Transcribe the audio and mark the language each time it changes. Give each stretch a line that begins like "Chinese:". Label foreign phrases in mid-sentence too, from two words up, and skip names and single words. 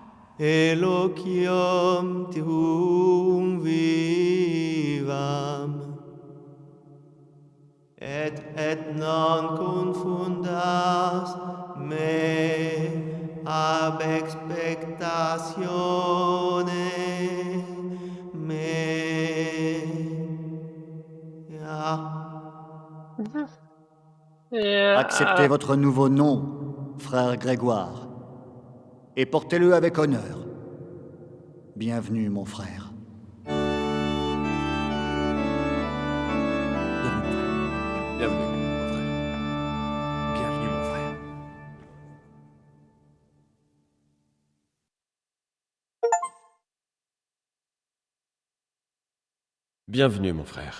Latin: eloquium tuum vivam, et non confundas me ab expectatione mea.
French: Acceptez votre nouveau nom, frère Grégoire, et portez-le avec honneur. Bienvenue, mon frère. Bienvenue, mon frère. Bienvenue, mon frère. Bienvenue, mon frère.